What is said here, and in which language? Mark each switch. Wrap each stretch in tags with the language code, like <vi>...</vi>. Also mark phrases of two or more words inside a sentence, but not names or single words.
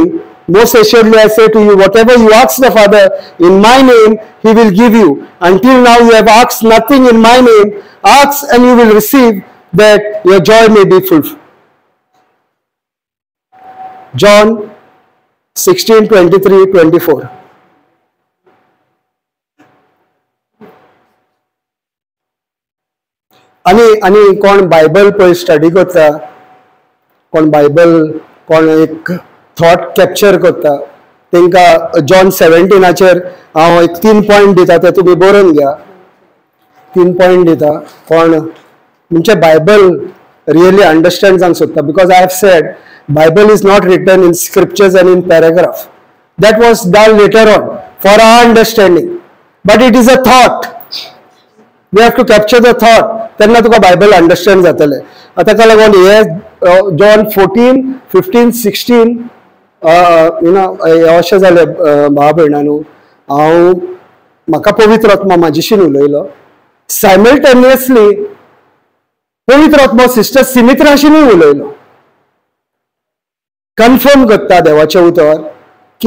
<en>Most assuredly I say to you, whatever you ask the Father in my name, he will give you. Until now you have asked nothing in my name. Ask and you will receive, that your joy may be fulfilled. John 16:23-24.</en> <kok>आणि कोण बायबल पळय स्टडी करता कोण बायबल कोण एक</kok> <en>thought capture</en> <kok>करता तांकां जॉन 17 हांव एक 3 पॉयंट दिता ते तुमी बरोवन घ्या 3 पॉयंट दिता कोण म्हणजे</kok> <en>Bible really understand</en> <kok>जावंक सोदता</kok> <en>because I have said Bible is not written in scriptures and in paragraph that was done later on for our understanding but it is a thought we have to capture the thought</en> <kok>तेन्ना तुका</kok> <en>Bible understand</en> <kok>जातले ताका लागून हे जॉन 14, 15, 16 अशें जालें भाव भयणांनो हांव म्हाका पवित्र आत्मा म्हाजेशीन उलयलो सायमल्टेनियसली पवित्र आत्मा सिस्टर सिमित्राशीनूय उलयलो कन्फर्म करता देवाचें उतर की</kok>